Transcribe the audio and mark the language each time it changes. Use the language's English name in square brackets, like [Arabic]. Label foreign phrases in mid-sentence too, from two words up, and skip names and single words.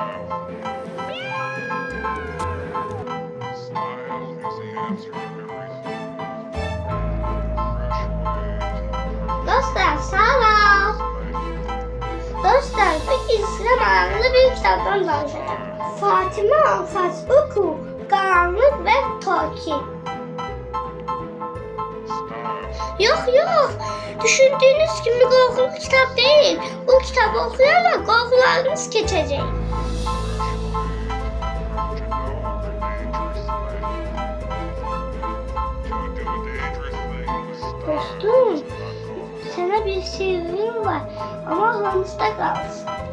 [Azerbaijani] Dostlar sağ ol. [Turkish] Dostlar bugün size maraqlı bir kitabdan danışacağım. Fatıma Alfaz Oku, Qaranlıq ve Toki. Yok. Düşündüğünüz gibi korkulu kitap değil. Bu kitabı okuyarak korkularınız geçecek. Dostum, sana bir sırrım var ama aramızda kalsın.